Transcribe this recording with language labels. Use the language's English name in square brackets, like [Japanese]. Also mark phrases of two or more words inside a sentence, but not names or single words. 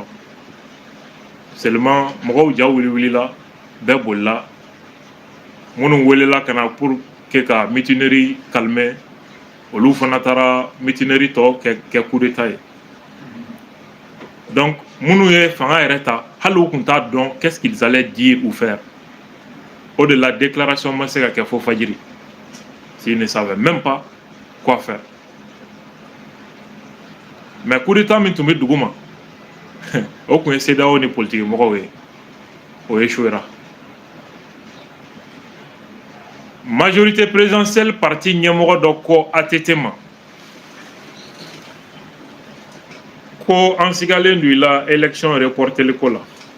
[Bambara] Seulement mɔgɔw ja wulila, bɛɛ bolila, minnu welela ka na [French] pour que [Bambara] ka [French] mutinerie calmer, [Bambara] olu fana taara mutinerie tɔ kɛ [French] coup d'état [Bambara] ye. Donc minnu ye fanga yɛrɛ ta, hali u kun t'a dɔn [French] qu'est-ce qu'ils allaient dire ou faire. [Bambara] O de la déclaration ma se ka kɛ fo fajiri. [French] S'ils ne savaient même pas quoi faire. Mais coup d'état [Bambara] min tun bɛ dugu ma, o kun ye CEDEAO ni politique mɔgɔw ye, o échouera. [French] Majorité présidentielle [Bambara] parti ɲɛmɔgɔ dɔ ko ATT ma ko an sigalen don i la élection reporteli ko la.